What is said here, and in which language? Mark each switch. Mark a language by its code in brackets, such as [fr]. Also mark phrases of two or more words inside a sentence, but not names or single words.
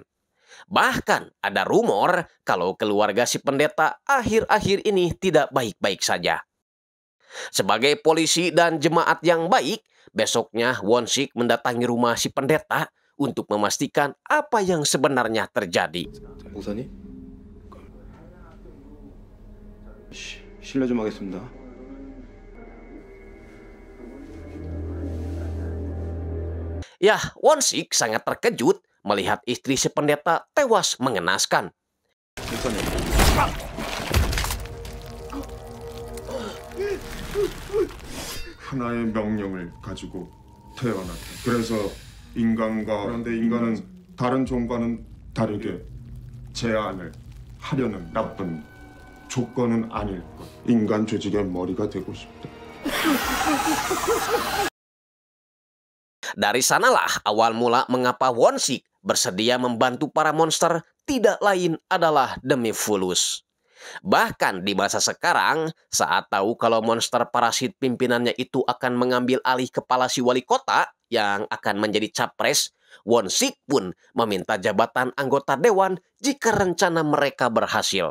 [id] Bahkan ada rumor kalau keluarga si pendeta akhir-akhir ini tidak baik-baik saja. Sebagai polisi dan jemaat yang baik, besoknya Won-sik mendatangi rumah si pendeta untuk memastikan apa yang sebenarnya terjadi. [ko] 목사님? 실례 좀 하겠습니다. [id] Ya, Won-sik sangat terkejut melihat istri si pendeta tewas mengenaskan. [ko] 하나의 명령을 가지고 태어났다. 그래서 그런데 인간은 다른 종과는 다르게 제안을 하려는 나쁜 조건은 아닐 것. 인간 조직의 머리가 되고 싶다. [id] Dari sanalah awal mula mengapa Won-sik bersedia membantu para monster tidak lain adalah demi fulus. Bahkan di masa sekarang, saat tahu kalau monster parasit pimpinannya itu akan mengambil alih kepala si wali kota yang akan menjadi capres, Won-sik pun meminta jabatan anggota dewan jika rencana mereka berhasil.